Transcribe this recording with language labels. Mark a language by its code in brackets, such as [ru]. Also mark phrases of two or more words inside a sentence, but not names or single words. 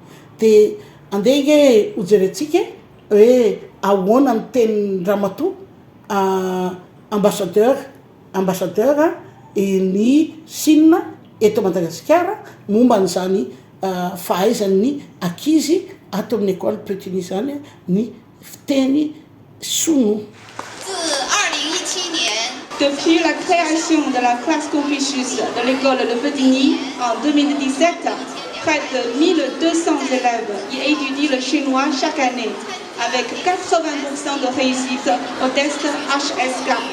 [mg] Dia andeha hojerentsika hoe ahoana ny teny ramatoa ambassadeur ny Chine eto Madagasikara momba n'izany fahaizan'ny ankizy ato amin'ny école Pitini zany ny fiteny sinoa. [fr] Depuis la création de la classe Confucius de l'école de Pitini en 2017, près de 1200 élèves y étudient le chinois chaque année, avec 80% de réussite au test HSK.